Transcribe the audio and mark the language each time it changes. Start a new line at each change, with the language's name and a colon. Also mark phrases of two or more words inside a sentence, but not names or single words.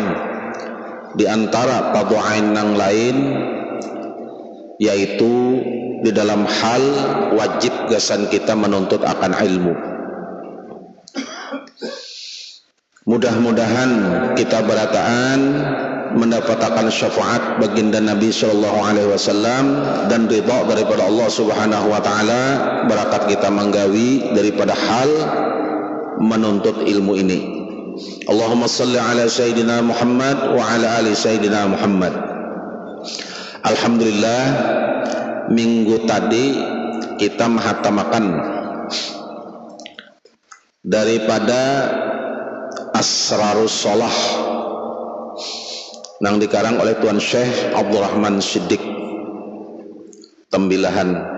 Banjar: Di antara fardhu ain yang lain yaitu di dalam hal wajib gasan kita menuntut akan ilmu. Mudah-mudahan kita berataan mendapatkan syafaat baginda Nabi
Arabic: صلى الله عليه وسلم
Banjar: dan ridha daripada Allah
Arabic: سبحانه وتعالى,
Banjar: barakat kita menggawi daripada hal menuntut ilmu ini.
Arabic: اللهم صل على سيدنا محمد وعلى آل سيدنا محمد.
Banjar: Alhamdulillah, minggu tadi kita menghatamakan daripada Asrarus Shalah yang dikarang oleh Tuan Syekh Abdurrahman Siddiq Tembilahan.